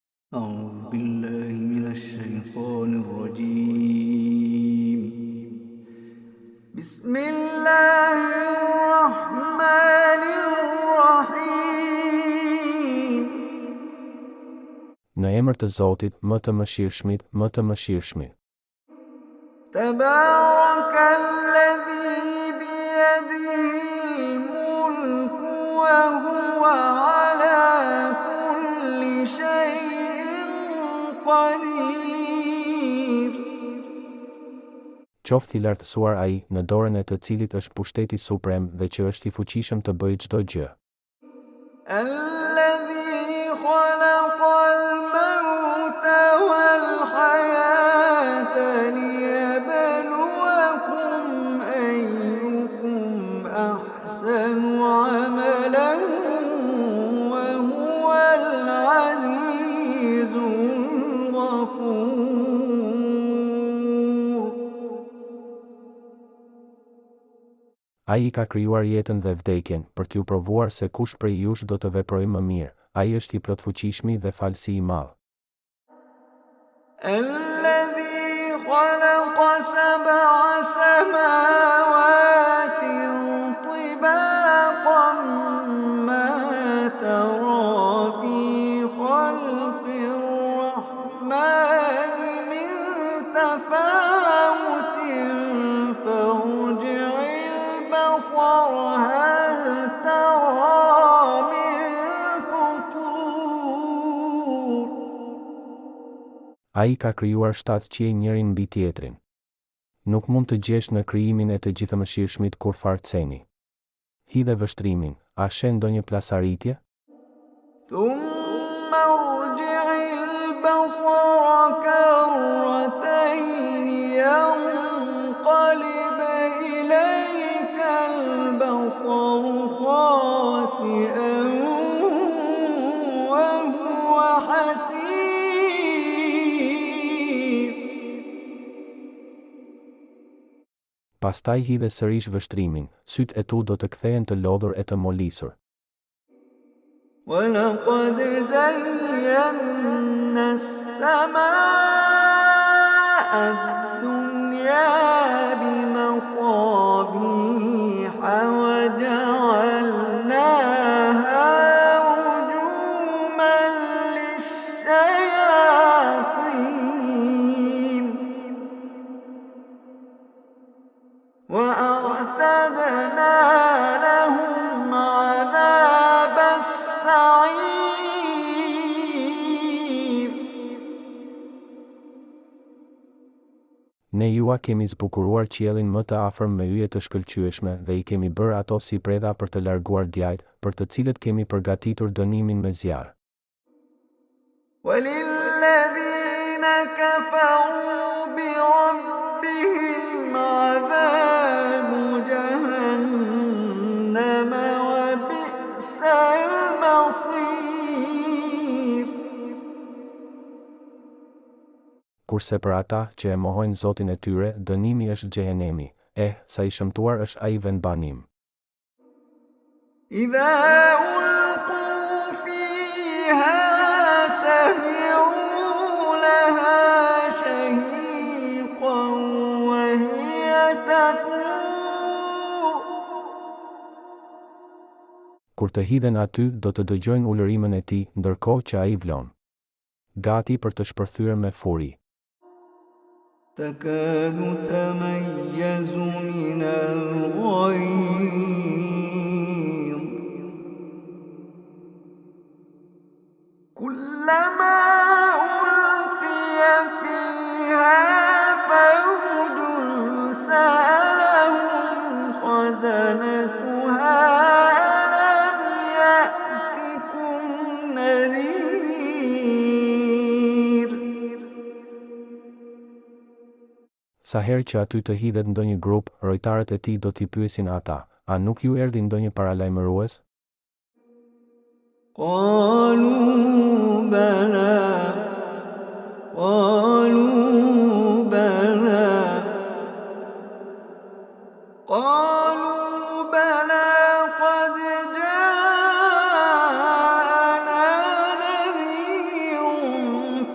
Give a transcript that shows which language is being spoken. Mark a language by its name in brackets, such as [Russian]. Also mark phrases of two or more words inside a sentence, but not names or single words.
[Arabic] أعوذ بالله من الشيطان الرجيم. بسم الله الرحمن الرحيم. [Albanian] Në emër të Zotit, më të mëshirshmit, më të mëshirshmit. [Arabic] تبارك الذي بيده الملك وهو على كل شيء قدير. [Albanian] Qoftë i lartësuar ai, në dorën e të cilit është pushteti suprem dhe që është i fuqishëm të bëjë çdo gjë. [Arabic] الذي خلق الموت والحياة ليبلوكم أيكم أحسن عملا وهو العزيز الغفور. [Albanian] Ai ka krijuar jetën dhe vdekjen, për t'ju provuar se kush prej jush do të veprojë më mirë. Ai është i plotfuqishmi dhe falësi i madh. [Arabic] الذي خلق سبع سماوات طباقا ما ترى في خلق الرحمن من تفاوت فارجع البصر هل ترى من فطور. [Albanian] Ai ka krijuar 7 qiej njërin mbi tjetrin. Nuk mund të gjesh në krijimin e të gjithëmëshirshmit kur farceni. Hidhe vështrimin, a shen ndonjë plasaritje? [Arabic] ثم ارجع البصر كرتين ينقلب إليك البصر خاسئا وهو حسير. [Albanian] Pastaj hidhe sërish vështrimin, sytë e tu do të kthehen të lodhur e të molisur. [Arabic] ولقد زينا السماء الدنيا بمصابيح وجعلناها رجوما للشياطين وأعتدنا لهم عذاب السعير. [Albanian] Ne jua kemi zbukuruar qiellin më të afërm me yje të shkëlqyeshme dhe i kemi bërë ato si predha për të larguar djajt, për të cilët kemi përgatitur dënimin me zjarr. [Arabic] وللذين كفروا بربهم عذاب جهنم وبئس المصير. [Albanian] Kurse për ata që e mohojnë Zotin e tyre, dënimi është xhehenemi. Sa i shëmtuar është ai vendbanim. [Arabic] إذا ألقوا فيها سمعوا لها شهيقا وهي تفور. [Albanian] Kur të hidhen aty, do të dëgjojnë ulërimën e tij, ndërkohë që ai vlon. Gati për të shpërthyer me furi. [Arabic] تكاد تميز من الغيظ كلما ألقي فيها فوج سألهم خزنتها ألم يأتكم نذير. [Albanian] Sa herë që aty të hidhet ndonjë grup, rojtarët e tij do t'i pyesin ata, a nuk ju erdhi ndonjë paralajmërues? [Arabic] قالوا بلى قالوا بلى قالوا بلى قد جاءنا نذير